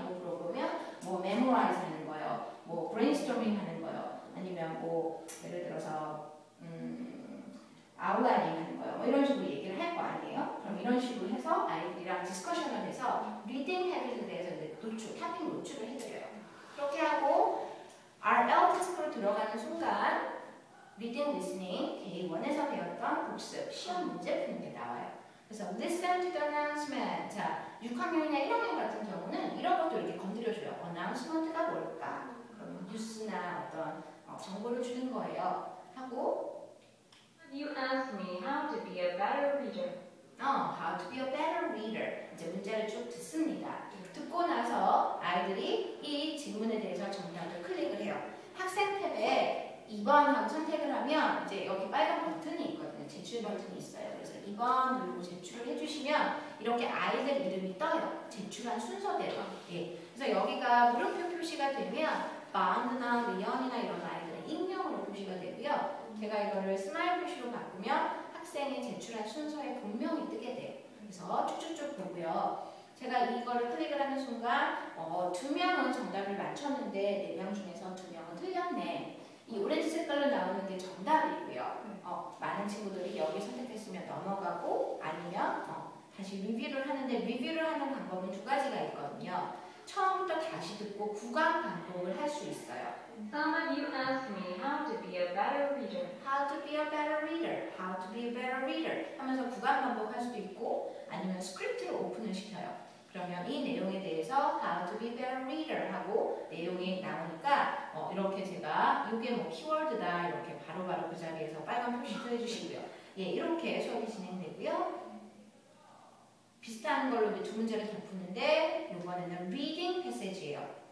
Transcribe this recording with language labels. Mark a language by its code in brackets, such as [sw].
[ko] 하고 물어보면 뭐 memorize 하는 거요, 뭐 brainstorming 하는 거요, 아니면 뭐 예를 들어서 outlining 하는 거요, 뭐 이런 식으로 얘기를 할 거 아니에요? 그럼 이런 식으로 해서 아이들이랑 디스커션을 해서 리딩 habit에 대해서 이제 토픽 노출을 해드려요. 그렇게 하고 RL 테스트로 들어가는 순간 Reading, Listening, Day 1에서 배웠던 복습, 시험 문제 푸는 게 나와요. 그래서 [en] Listen to the announcement. [ko] 자, 6학년이나 1학년 같은 경우는 이런 것도 이렇게 건드려줘요. announcement가 뭘까? 그러면 뉴스나 어떤 정보를 주는 거예요. 하고 [en] You asked me how to be a better reader. How to be a better reader. [ko] 이제 문제를 쭉 듣습니다. 듣고 나서 아이들이 이 질문에 대해서 정답을 클릭을 해요. 학생 탭에 2번하고 선택을 하면 이제 여기 빨간 버튼이 있거든요. 제출 버튼이 있어요. 그래서 2번 누르고 제출을 해주시면 이렇게 아이들 이름이 떠요. 제출한 순서대로. 그래서 여기가 물음표 표시가 되면 바운드나 리언이나 이런 아이들은 익명으로 표시가 되고요. 제가 이거를 스마일 표시로 바꾸면 학생이 제출한 순서에 분명히 뜨게 돼요. 그래서 쭉쭉쭉 보고요. 제가 이거를 클릭을 하는 순간 2명은 정답을 맞췄는데 4명 중에서 2명은 틀렸네. 이 오렌지 색깔로 나오는 게 정답이고요. 많은 친구들이 여기 선택했으면 넘어가고 아니면 다시 리뷰를 하는데 리뷰를 하는 방법은 2가지가 있거든요. 처음부터 다시 듣고 구간 반복을 할 수 있어요. [en] Some of you asked me how to be a better reader. How to be a better reader, how to be a better reader [ko] 하면서 구간 반복할 수도 있고 아니면 스크립트를 오픈을 시켜요. 그러면 이 내용에 대해서 [en] how to be a better reader [ko] 하고 내용이 나오니까 이렇게 제가 이게 뭐 키워드다 이렇게 바로바로 그 자리에서 빨간 표시도 해주시고요. 예, 이렇게 수업이 진행되고요. 비슷한 걸로 이제 2문제를 더 푸는데 이번에는 reading passage예요.